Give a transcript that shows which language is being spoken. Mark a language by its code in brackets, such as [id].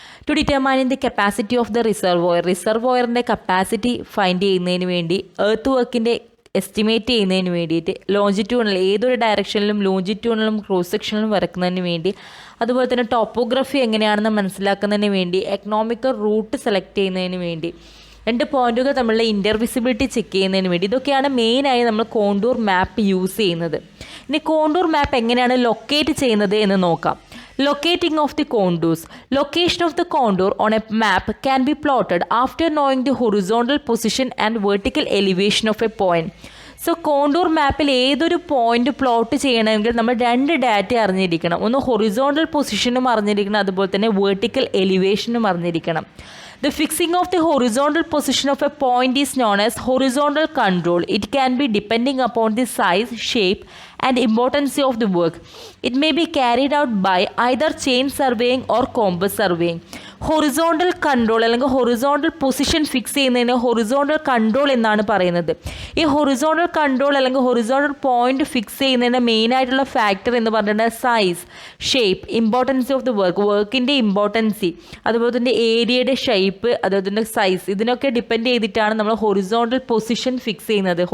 [en] to determine the capacity of the [ml] റിസർവോയറിൻ്റെ capacity find ചെയ്യുന്നതിന് വേണ്ടി, earth വർക്കിൻ്റെ എസ്റ്റിമേറ്റ് ചെയ്യുന്നതിന് വേണ്ടിയിട്ട്, ലോഞ്ചിറ്റ്യൂണൽ ഏതൊരു ഡയറക്ഷനിലും ലോഞ്ചിറ്റ്യൂണലും ക്രോസ് സെക്ഷനിലും വരക്കുന്നതിന് വേണ്ടി, അതുപോലെ തന്നെ ടോപ്പോഗ്രഫി എങ്ങനെയാണെന്ന് മനസ്സിലാക്കുന്നതിന് വേണ്ടി, എക്കണോമിക്കൽ റൂട്ട് സെലക്ട് ചെയ്യുന്നതിന് വേണ്ടി, രണ്ട് പോയിന്റുകൾ തമ്മിലുള്ള ഇൻ്റർവിസിബിലിറ്റി ചെക്ക് ചെയ്യുന്നതിന് വേണ്ടി, ഇതൊക്കെയാണ് മെയിനായി നമ്മൾ കോണ്ടൂർ മാപ്പ് യൂസ് ചെയ്യുന്നത്. ഇനി കോണ്ടൂർ മാപ്പ് എങ്ങനെയാണ് ലൊക്കേറ്റ് ചെയ്യുന്നത് എന്ന് നോക്കാം. [en] Locating of the contours. Location of the contour on a map can be plotted after knowing the horizontal position and vertical elevation of a point. [ml] So contour മാപ്പിൽ ഏതൊരു point plot ചെയ്യണമെങ്കിൽ നമ്മൾ രണ്ട് data അറിഞ്ഞിരിക്കണം. ഒന്ന് ഹൊറിസോണ്ടൽ പൊസിഷനും അറിഞ്ഞിരിക്കണം, അതുപോലെ തന്നെ വെർട്ടിക്കൽ എലിവേഷനും അറിഞ്ഞിരിക്കണം. [en] The fixing of the horizontal position of a point is known as horizontal control. It can be depending upon the size, shape and importance of the work. It may be carried out by either chain surveying or compass surveying. [ml] Horizontal control അല്ലെങ്കിൽ horizontal position fix ചെയ്യുന്നതിന് horizontal control എന്നാണ് പറയുന്നത്. ഈ horizontal control അല്ലെങ്കിൽ horizontal point fix ചെയ്യുന്നതിൻ്റെ മെയിനായിട്ടുള്ള factor എന്ന് പറഞ്ഞിട്ടുണ്ടെങ്കിൽ സൈസ്, ഷേപ്പ്, ഇമ്പോർട്ടൻസി ഓഫ് ദി വർക്കിൻ്റെ ഇമ്പോർട്ടൻസി, അതുപോലെ തന്നെ ഏരിയയുടെ ഷേപ്പ്, അതുപോലെ തന്നെ സൈസ്, ഇതിനൊക്കെ ഡിപ്പെൻഡ് ചെയ്തിട്ടാണ് നമ്മൾ ഹൊറിസോണ്ടൽ പൊസിഷൻ ഫിക്സ് ചെയ്യുന്നത്.